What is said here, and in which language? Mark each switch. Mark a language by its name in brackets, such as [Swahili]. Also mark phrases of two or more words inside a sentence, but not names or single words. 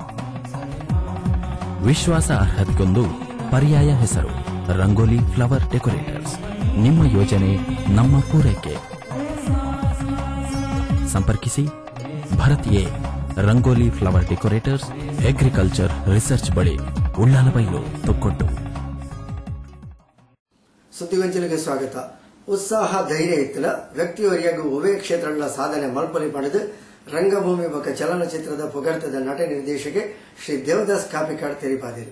[Kannada] ವಿಶ್ವಾಸ ಅರ್ಹತೆಗೊಂದು ಪರ್ಯಾಯ ಹೆಸರು ರಂಗೋಲಿ ಫ್ಲವರ್ ಡೆಕೋರೇಟರ್ಸ್. ನಿಮ್ಮ ಯೋಜನೆ ನಮ್ಮ ಪೂರೈಕೆ. ಸಂಪರ್ಕಿಸಿ ಭರತ್ ಎ ರಂಗೋಲಿ ಫ್ಲವರ್ ಡೆಕೋರೇಟರ್ಸ್, ಅಗ್ರಿಕಲ್ಚರ್ ರಿಸರ್ಚ್ ಬಳಿ, ಉಳ್ಳಾಲಬೈಲು, ತೊಕ್ಕೊಟ್ಟು. ಸುದ್ದಿಗೊಂಚಲಿಗೆ ಸ್ವಾಗತ. [Tulu] ಉತ್ಸಾಹ ಧೈರ್ಯ ಇತ್ತಲ ವ್ಯಕ್ತಿಯವರಿಗೂ ಒವೇ ಕ್ಷೇತ್ರಗಳ ಸಾಧನೆ ಮಲ್ಪಲಿ ಪಡೆದು ರಂಗಭೂಮಿ ಬೊಕ್ಕ ಚಲನಚಿತ್ರದ ಪೊಗಡ್ತದ ನಟ ನಿರ್ದೇಶಕ ಶ್ರೀ ದೇವದಾಸ್ ಕಾಪಿಕಾಡ್ ತೆರಿಪಾದಿರು.